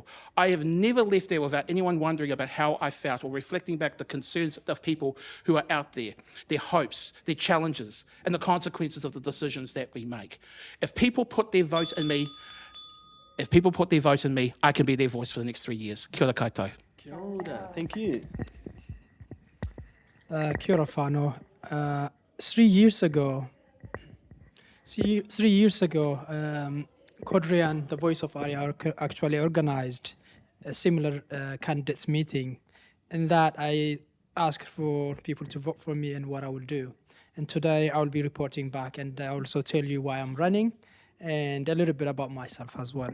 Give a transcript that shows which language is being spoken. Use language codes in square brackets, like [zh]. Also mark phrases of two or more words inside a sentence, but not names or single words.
[en] I have never left there without anyone wondering about how I felt or reflecting back the concerns of people who are out there, their hopes, their challenges, and the consequences of the decisions that we make. If people put their vote in me, I can be their voice for the next 3 years. [mi] Kia ora koutou. Kia ora. [en] Thank you. [mi] Kia ora whānau. [en] 3 years ago, Kodrian, the Voice of Aria, actually organised a similar candidates meeting, in that I asked for people to vote for me and what I will do. And today I will be reporting back, and I also tell you why I'm running and a little bit about myself as well.